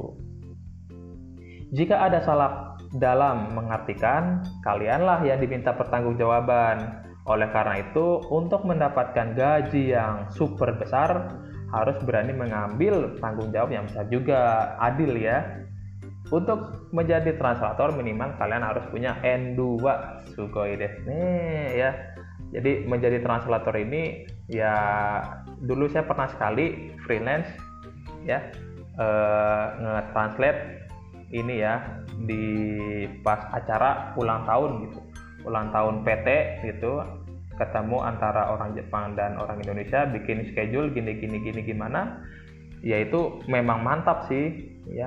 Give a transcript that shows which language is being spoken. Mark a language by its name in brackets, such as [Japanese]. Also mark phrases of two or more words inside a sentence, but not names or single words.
[Indonesian] Jika ada salah dalam mengartikan, kalianlah yang diminta pertanggungjawaban. Oleh karena itu, untuk mendapatkan gaji yang super besar, harus berani mengambil tanggung jawab yang besar juga, adil, ya. Untuk menjadi translator minimal kalian harus punya N2. [Japanese] すごいですね, ya. [Indonesian] Jadi menjadi translator ini, ya, dulu saya pernah sekali freelance, ya, nge-translate ini, ya, di pas acara ulang tahun gitu, ulang tahun PT gitu, ketemu antara orang Jepang dan orang Indonesia, bikin schedule gini gimana, ya itu memang mantap sih, ya.